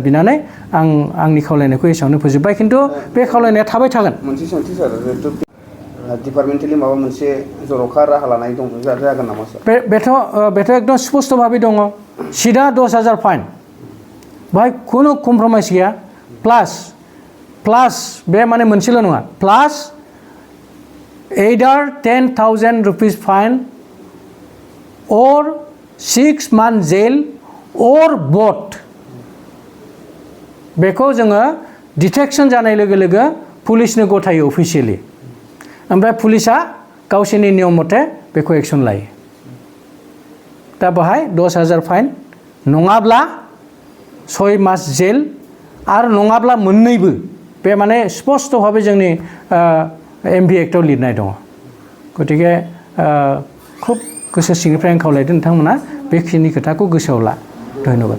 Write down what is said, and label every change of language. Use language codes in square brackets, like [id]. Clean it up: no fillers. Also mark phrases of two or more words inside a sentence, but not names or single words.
[brx] बिनानै आंनि खावलायनायखौ एसेयावनो फोजोबबाय खिन्थु बे खावलायनाया थाबाय थागोन मोनसे सोंथि सार डिपार्टमेन्टेलि माबा मोनसे जर'खा राहा लानाय दं जागोन नामा सार बेथ' एकदम स्पस्ट भाबै दङ सिदा 10,000 फाइन बाहाय खुनु कमप्रमाइस गैया प्लास बे माने मोनसेल' नङा प्लास [en] either 10,000 rupees fine or 6 months jail or both [brx] बेखौ जोङो डिटेक्शन जानाय लोगो लोगो पुलिसनो गथायो अफिसियेलि ओमफ्राय पुलिसा गावसोरनि नियम मथे बेखौ एक्शन लायो दा बेहाय 10,000 फाइन नङाब्ला 6 मास जेल आरो नङाब्ला मोननैबो बे माने स्पष्ट भाबै जोंनि एमभि एक्टआव लिरनाय दङ गतिके खुब गोसो सिंनिफ्राय आं खावलायदों नोंथांमोना बेखिनि खोथाखौ गोसोआव ला धन्यबाद